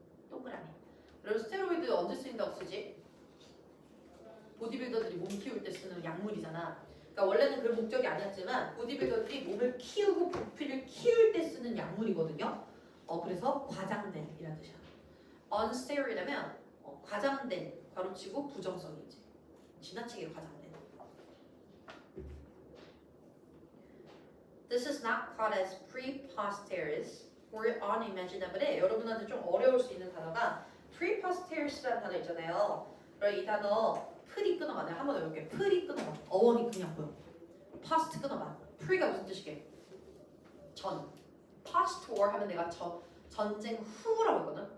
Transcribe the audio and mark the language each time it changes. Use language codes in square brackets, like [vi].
[ko] 동그라미. 그리고 스테로이드 언제 쓰인다고 쓰지? 보디빌더들이 몸 키울 때 쓰는 약물이잖아. 그러니까 원래는 그런 목적이 아니었지만 보디빌더들이 몸을 키우고 부피를 키울 때 쓰는 약물이거든요. 그래서 과장된 이라는 뜻이야. unsteroid하면 과장된, 괄호치고 부정성이지. 지나치게 과장된. [en] This is not called as preposterous or unimaginable. [ko] 여러분한테 좀 어려울 수 있는 단어가 preposterous라는 단어 있잖아요. 그럼 이 단어 프리 끊어봐. 내가 한번 해볼게. 프리 끊어봐. 어원이 그냥 보여. past 끊어봐. pre가 무슨 뜻이게? 전. past war 하면 내가 전쟁 후라고 했거든.